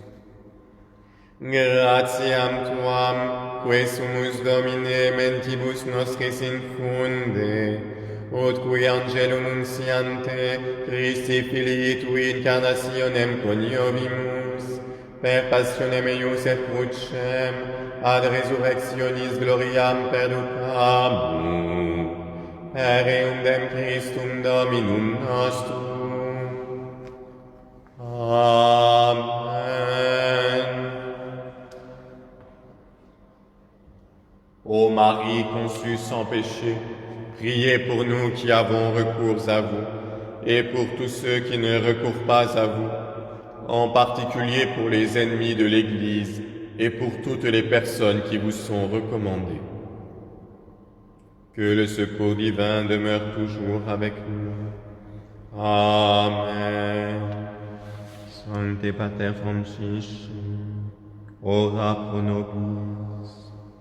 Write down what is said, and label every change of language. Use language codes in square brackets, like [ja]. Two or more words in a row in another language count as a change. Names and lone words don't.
[la] Gratiam Tuam, que sumus Domine mentibus nostris infunde, ut qui angelum nunciante Christi Filii Tui incarnationem coniovimus, per passionem eius et crucem, ad resurrectionis gloriam perducamu, per eundem Christum Dominum nostrum. Amen. [fr] Ô Marie conçue sans péché, priez pour nous qui avons recours à vous, et pour tous ceux qui ne recourent pas à vous, en particulier pour les ennemis de l'Église et pour toutes les personnes qui vous sont recommandées. Que le secours divin demeure toujours avec nous. Amen. [la] Sancte Pater Francisci, ora pro nobis.